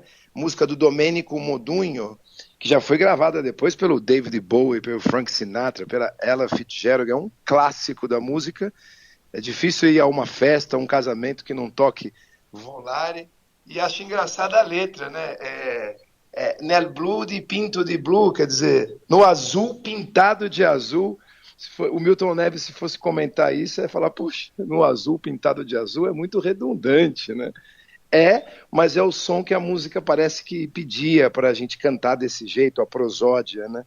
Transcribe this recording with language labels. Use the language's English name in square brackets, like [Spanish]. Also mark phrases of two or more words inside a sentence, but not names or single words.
[Portuguese] Música do Domenico Modugno, que já foi gravada depois pelo David Bowie, pelo Frank Sinatra, pela Ella Fitzgerald, é um clássico da música. É difícil ir a uma festa, um casamento que não toque Volare. E acho engraçada a letra, né? [Italian] Nel blu di pinto di blu, [Portuguese] quer dizer, no azul pintado de azul. O Milton Neves, se fosse comentar isso, ia falar, puxa, no azul pintado de azul é muito redundante, né? Mas é o som que a música parece que pedia para a gente cantar desse jeito, a prosódia, né?